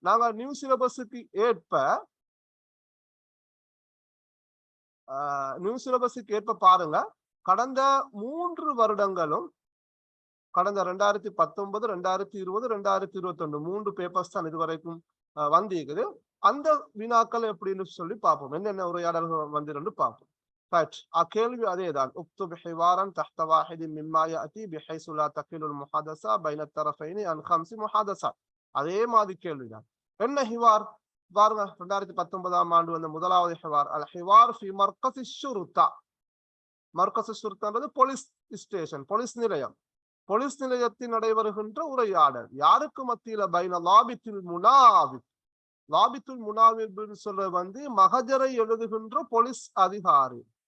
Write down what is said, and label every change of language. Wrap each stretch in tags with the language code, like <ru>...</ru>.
<ta>நாங்க நியூ சிலபஸுக்கு ஏற்ப பாருங்க, கடந்த 3 வருடங்களும், கடந்த 2019, 2020, 2021 3 பேப்பர்ஸ் தான் இதுவரைக்கும் வந்திருக்குது. அந்த வினாக்கள் எப்படின்னு சொல்லி பார்ப்போம், என்னென்ன உரையாடல்கள் வந்து பார்ப்போம். கேள்வி அதேதான்.</ta> <ar>اكتب حوارا تحت واحد مما ياتي بحيث لا تقل المحادثه بين الطرفين عن 5 محادثات.</ar> <ta>அதே மாதிரி கேள்விதான். என்ன ஹிவார் பாருங்க, 2019ஆம் ஆண்டு வந்த முதலாவது ஹிவார் அல் ஹிவார் ஃபி Markaz ஷுர்தா. Markaz ஷுர்தான்றது police station, police நிலையம். போலீஸ் நிலையத்தில் நடைபெறுகின்ற உரையாடல் யாருக்கு மத்தியில? பைன லாபித்துல் முனாவிப். லாபித்துல் முனாவிப் சொல்றது வந்து மகஜரை எழுதுகின்ற போலீஸ் அதிகாரி.</ta>